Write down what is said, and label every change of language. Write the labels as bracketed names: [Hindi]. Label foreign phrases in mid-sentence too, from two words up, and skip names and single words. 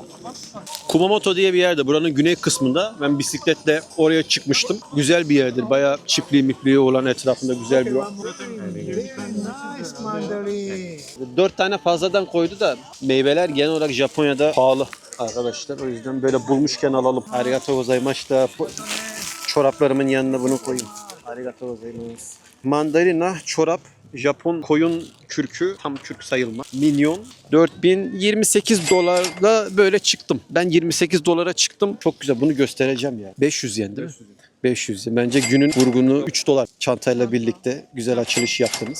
[Turkish] Kumamoto diye bir yerde. Buranın güney kısmında. Ben bisikletle oraya çıkmıştım. Güzel bir yerdir. Bayağı çiftliği mipliği olan etrafında güzel bir yer. 4 tane fazladan koydu da meyveler genel olarak Japonya'da pahalı arkadaşlar. O yüzden böyle bulmuşken alalım. [Japanese] Arigatou gozaimasu [Turkish] da çoraplarımın yanına bunu koyayım. [Japanese] ありがとうございます. [Turkish] Mandalina, çorap, Japon koyun kürkü, tam kürk sayılma. Minyon. 4028 dolarla böyle çıktım. Ben 28 dolara çıktım. Çok güzel. Bunu göstereceğim ya. 500 yen değil mi? 500 yen. Bence günün vurgunu 3 dolar çantayla birlikte güzel açılış yaptınız.